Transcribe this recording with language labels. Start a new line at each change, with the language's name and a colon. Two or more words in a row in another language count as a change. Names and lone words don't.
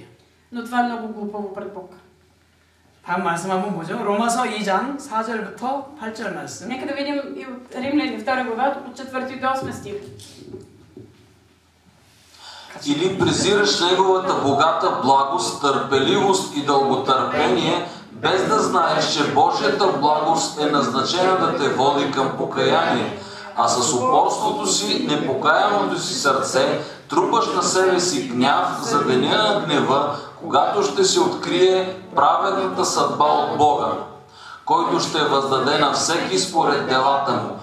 Bulgarian: Но това е много глупаво пред Бог.
Korean: 다음 말씀 한번 보죠. 로마서 2장 4절부터 8절 말씀.
Bulgarian: Нека да видим и от Римляни 2 глава от 4 до 8 стих. Или презираш неговата богата благост, търпеливост и дълготърпение, без да знаеш, че Божията благост е назначена да те води към покаяние, а с упорството си, непокаяното си сърце, трупаш на себе си гняв за деня на гнева, когато ще се открие праведната съдба от Бога, който ще въздаде на всеки според делата му.